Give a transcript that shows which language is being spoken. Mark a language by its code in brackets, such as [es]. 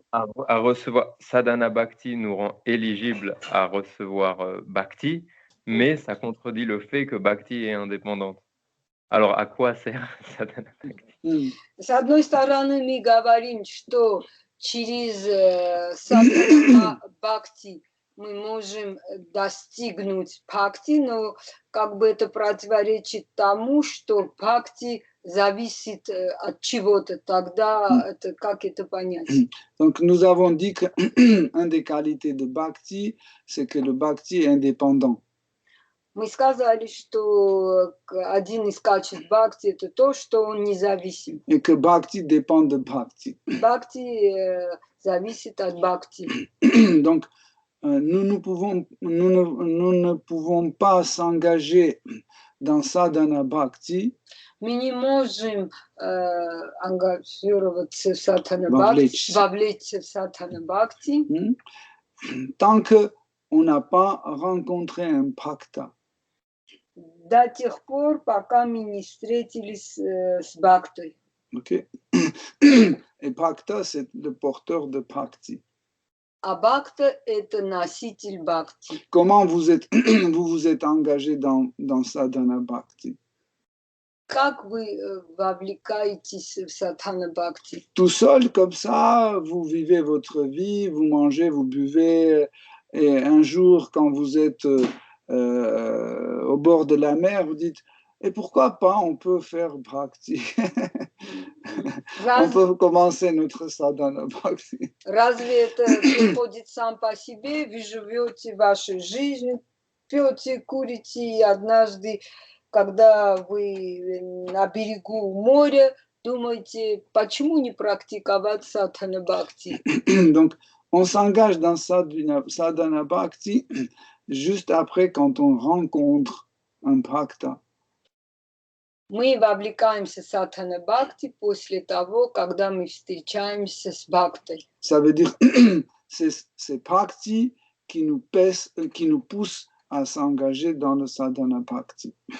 [fr] À recevoir, Sadhana Bhakti nous rend éligibles à recevoir Bhakti, mais ça contredit le fait que Bhakti est indépendante. Alors, à quoi sert Sadhana Bhakti? [ru] С одной стороны, мы говорим, что через Sadhana Bhakti мы можем достигнуть бхакти, но как бы это противоречит тому, что бхакти зависит от чего-то. Тогда это, как это понять? [fr] Donc nous avons dit qu'une des qualités de bhakti, c'est que le bhakti est indépendant. [ru] Мы сказали, что один из качеств бхакти – это то, что он независим. [fr] Et que bhakti dépend de bhakti. [ru] Бхакти зависит от бхакти. [fr] Donc nous ne pouvons pas s'engager dans sadhana bhakti. [ru] Мы не можем ангажироваться в садхана бхакти, вовлечься в садхана бхакти, [fr] tant qu'on n'a pas rencontré un bhakta. [ru] До тех пор, пока мы не встретились с бхактой. Okay. [fr] Et bhakta, c'est le porteur de bhakti. [ru] А бхакта – это носитель бхакти. [fr] Comment vous êtes engagé dans sadhana bhakti? [ru] Как вы вовлекаетесь в садхана бхакти? [fr] Tout seul, comme ça, vous vivez votre vie, vous mangez, vous buvez, et un jour, quand vous êtes au bord de la mer, vous dites, et pourquoi pas, on peut faire bhakti. On peut commencer notre sadhana bhakti. [ru] Разве это приходит сам по себе? Вы живете вашей жизнью, пьете, курите, и однажды, когда вы на берегу моря, думаете, почему не практиковать садхана бхакти? [fr] Donc, on s'engage dans sadhana bhakti juste après quand on rencontre un bhakta. [ru] Мы вовлекаемся в садхана бхакти после того, когда мы встречаемся с бхактой. [fr] Ça veut dire c'est bhakti qui nous pousse à s'engager dans le sadhana bhakti.